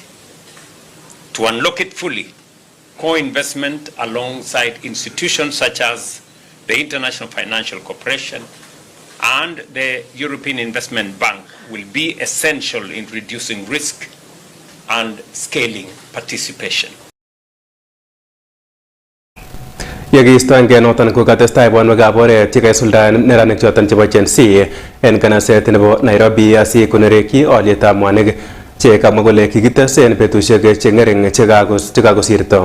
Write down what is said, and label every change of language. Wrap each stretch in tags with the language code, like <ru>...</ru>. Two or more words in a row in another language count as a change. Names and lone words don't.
<en>To unlock it fully, co-investment alongside institutions such as the International Financial Corporation and the European Investment Bank will be essential in reducing risk and scaling participation.</en> <kln>Yekiistoengei noton ko katestai bonwekab oret chekaisuldaen neranik choton chebo Gen Z en kanaset nebo Nairobi asi konerekyi olyetab mwanik che kamwa kole kikites en betusiek cheng'ering chekakosirto.</kln>